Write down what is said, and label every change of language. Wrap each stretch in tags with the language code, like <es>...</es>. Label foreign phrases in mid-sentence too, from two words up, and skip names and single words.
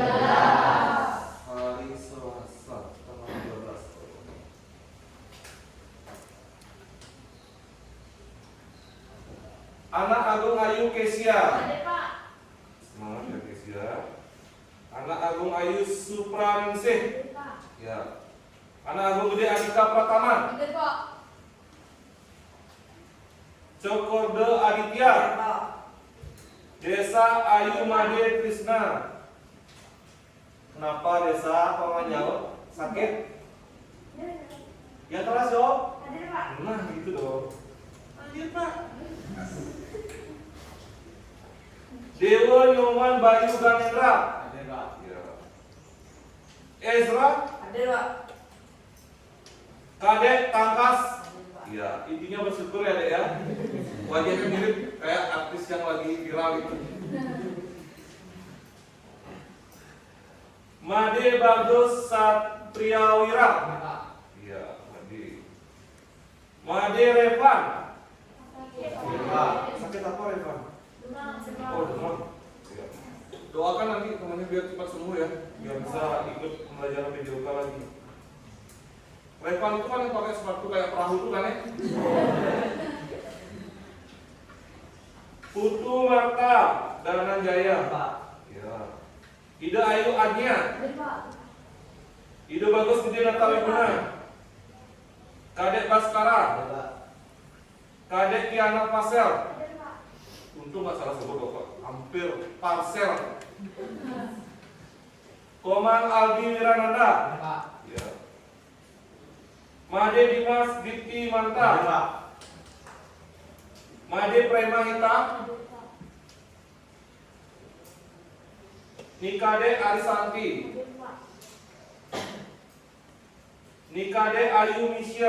<id>Hari Selasa tanggal 13. Anak Agung Ayu Kesia. Hadir Pak. Semangat ya Kesia. Anak Agung Ayu Supraningsih. Hadir Pak. Ya. Anak Agung Gede Adika Pratama. Hadir Pak. Cokorde Aditya. Desa Ayu Made Krishna. Kenapa Desa Pamanyao sakit? Ya keras dong. Hadir Pak. Nah gitu dong. Hadir Pak. Dewa Nyoman Bayu Ganendra. Hadir Pak. Ya. Ezra Hadir Pak. Kadek Tangkas. Hadir Pak. Ya, intinya bersyukur ya Dek ya. Wajahnya mirip kayak artis yang lagi viral itu. Made Bagus Satriawira. Pak. Iya, Made. Made Revan. Pak. Sakit apa Revan? Demam. Oh, demam. Iya. Doakan nanti temannya biar cepat sembuh ya, biar bisa ikut pembelajaran video call lagi. Revan itu kan yang pakai sepatu kayak perahu itu kan ya? Putu Marta Dananjaya. Pak. Ya. Ida Ayu Agnia. Hadir Pak. Ida Bagus Gede Natawiguna. Kadek Baskara. Hadir Pak. Kadek Kiana Pasel. Hadir Pak. Untung nggak salah sebut Bapak. Hampir Parsel. Koman Aldi Wirananda. Hadir Pak. Ya. Made Dimas Dipti Hadir Manta. Pak. Made Premahita. Hadir Pak. Nikade Arisanti. Hadir Pak. Nikade Ayu Misya.</id>